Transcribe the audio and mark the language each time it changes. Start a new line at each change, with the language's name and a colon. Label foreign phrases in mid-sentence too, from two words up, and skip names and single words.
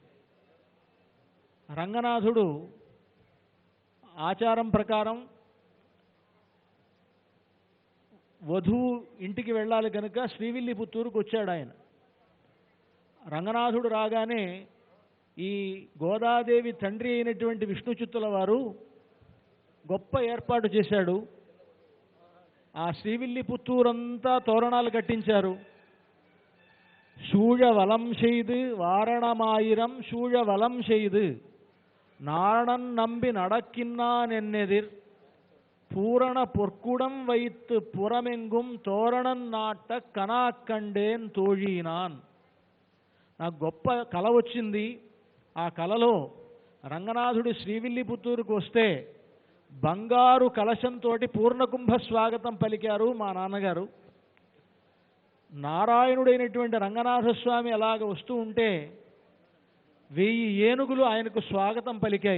Telugu: రంగనాథుడు ఆచారం ప్రకారం వధువు ఇంటికి వెళ్ళాలి కనుక శ్రీవిల్లిపుత్తూరుకు వచ్చాడు ఆయన. రంగనాథుడు రాగానే ఈ గోదాదేవి తండ్రి అయినటువంటి విష్ణుచిత్తుల వారు గొప్ప ఏర్పాటు చేశాడు. ఆ శ్రీవిల్లిపుత్తూరంతా తోరణాలు కట్టించారు.
Tamil: சூழ வலம் செய்து வாரணமாயிரம் சூழ வலம் செய்து நாரணன் நம்பி நடக்கின்னான் என்னெதிர் பூரண பொற்குடம் வைத்து புறமெங்கும் தோரணன் நாட்ட கனாக்கண்டேன் தோழீநான்.
Telugu: నాకు గొప్ప కల వచ్చింది. ఆ కలలో రంగనాథుడు శ్రీవిల్లిపుత్తూరుకు వస్తే బంగారు కలశంతో పూర్ణకుంభ స్వాగతం పలికారు మా నాన్నగారు. నారాయణుడైనటువంటి రంగనాథస్వామి అలాగ వస్తూ ఉంటే 1000 ఏనుగులు ఆయనకు స్వాగతం పలికాయి.